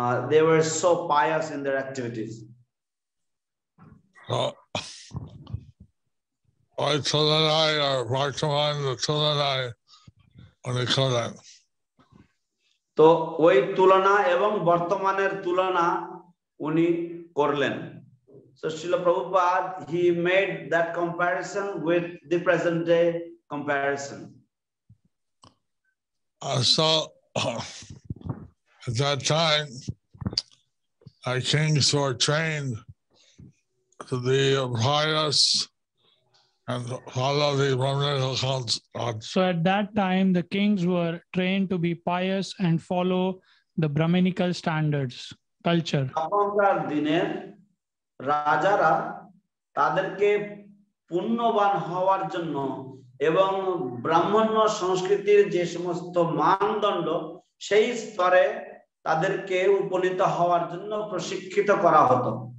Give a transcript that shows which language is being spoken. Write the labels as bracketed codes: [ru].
[en] They were so pious in their activities. [bn] ওই তুলনায় আর বর্তমান তুলনায় অনেক করেন। তো ওই তুলনা এবং বর্তমানের তুলনা উনি করলেন। [en] So Srila Prabhupada, he made that comparison with the present day comparison. So at that time, our kings were trained to be pious and follow the Brahminical culture. So at that time, the kings were trained to be pious and follow the Brahminical standards, culture. [bn] তখনকার দিনের রাজারা তাদেরকে পুণ্যবান হওয়ার জন্য এবং ব্রাহ্মণ্য সংস্কৃতির যে সমস্ত মানদণ্ড সেই স্তরে তাদেরকে উপনীত হওয়ার জন্য প্রশিক্ষিত করা হতো।